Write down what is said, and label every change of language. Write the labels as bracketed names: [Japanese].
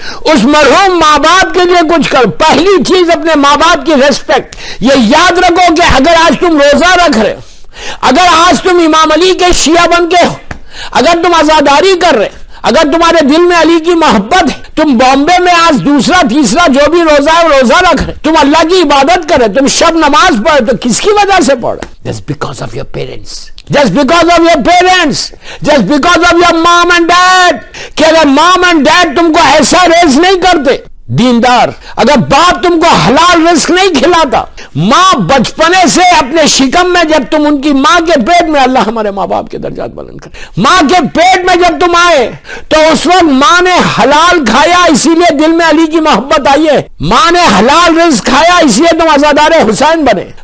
[Urdu] اس مرحوم ماں باپ کے لیے کچھ کرو۔ پہلی چیز اپنے ماں باپ کی ریسپیکٹ۔ یہ یاد رکھو کہ اگر آج تم روزہ رکھ رہے ہو، اگر آج تم امام علی کے شیعہ بن کے ہو، اگر تم عزاداری کر رہے، اگر تمہارے دل میں علی کی محبت ہے، تم بامبے میں آج دوسرا تیسرا جو بھی روزہ ہے روزہ رکھ رہے، تم اللہ کی عبادت کر رہے، تم شب نماز پڑھ رہے، تو کس کی وجہ سے پڑھ رہے؟ [English] Just because of your parents. Just because of your parents. Just because of your mom and dad. [Urdu] کہ اگر [English] mom and dad [Urdu] تم کو ایسا ریز نہیں کرتے، دیندار، اگر باپ تم کو حلال رزق نہیں کھلاتا، ماں بچپنے سے اپنے شکم میں، جب تم ان کی ماں کے پیٹ میں، اللہ ہمارے ماں باپ کے درجات بلند کرے، ماں کے پیٹ میں جب تم آئے تو اس وقت ماں نے حلال کھایا، اسی لیے دل میں علی کی محبت آئی ہے، ماں نے حلال رزق کھایا اس لیے تم عزادار حسین بنے،